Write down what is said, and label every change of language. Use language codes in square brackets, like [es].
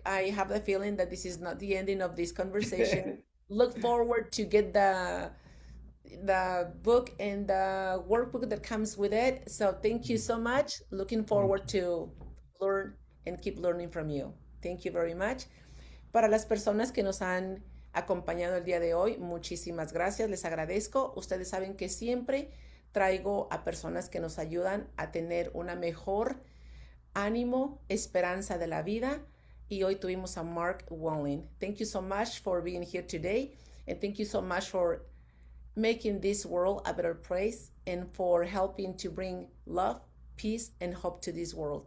[en] I have the feeling that this is not the ending of this conversation. Look forward to get the book and the workbook that comes with it. So thank you so much. Looking Thank forward you. to learn and keep learning from you. Thank you very much. [es] Para las personas que nos han acompañado el día de hoy, muchísimas gracias, les agradezco. Ustedes saben que siempre traigo a personas que nos ayudan a tener una mejor ánimo, esperanza de la vida. Y hoy tuvimos a Mark Wolyn. [en] Thank you so much for being here today. And thank you so much for making this world a better place and for helping to bring love, peace, and hope to this world.